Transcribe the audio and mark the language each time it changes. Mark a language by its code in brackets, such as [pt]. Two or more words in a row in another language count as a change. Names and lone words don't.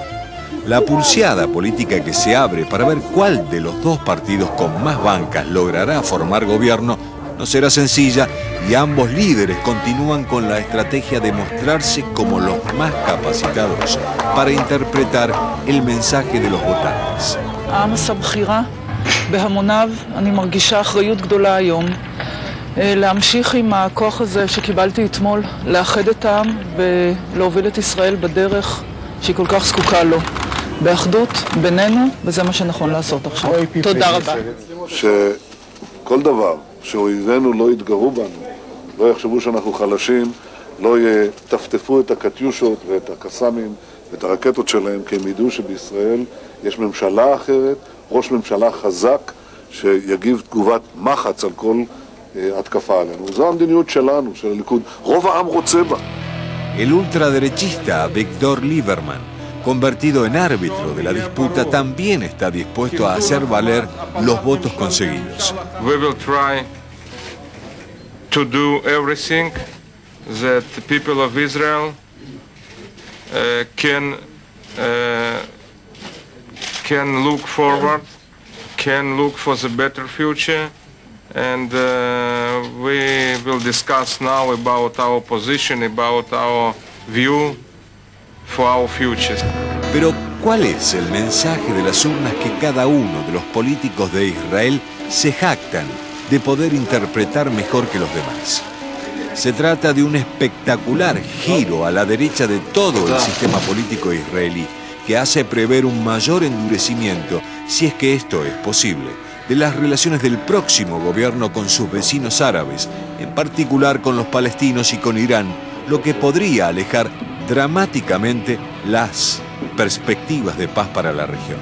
[es] La pulseada política que se abre para ver cuál de los dos partidos con más bancas logrará formar gobierno no será sencilla y ambos líderes continúan con la estrategia de mostrarse como los más capacitados para interpretar el mensaje de los votantes. [he] בהמוניו, אני מרגישה אחריות גדולה היום להמשיך עם הכוח הזה שקיבלתי אתמול, לאחד את העם ולהוביל את ישראל בדרך שהיא כל כך זקוקה לו. באחדות בינינו, וזה מה שנכון לעשות עכשיו. תודה רבה. שכל דבר שאויבינו לא יתגרו בנו, לא יחשבו שאנחנו חלשים, לא יטפטפו את הקטיושות ואת הקסאמים ואת הרקטות שלהם, כי הם ידעו שבישראל יש ממשלה אחרת, ראש ממשלה חזק שיגיב תגובת מחץ על כל התקפה עלינו. זו המדיניות שלנו, של הליכוד. רוב העם רוצה בה. [es] El ultraderechista Avigdor Lieberman, convertido en árbitro de la disputa, también está dispuesto a hacer valer los votos conseguidos. [en] We will try to do everything that the people of Israel can look forward, can look for the better future, and we will discuss now about our position, about our view for our future. [es] Pero, ¿cuál es el mensaje de las urnas que cada uno de los políticos de Israel se jactan de poder interpretar mejor que los demás? Se trata de un espectacular giro a la derecha de todo el sistema político israelí, que hace prever un mayor endurecimiento, si es que esto es posible, de las relaciones del próximo gobierno con sus vecinos árabes, en particular con los palestinos y con Irán, lo que podría alejar dramáticamente las perspectivas de paz para la región.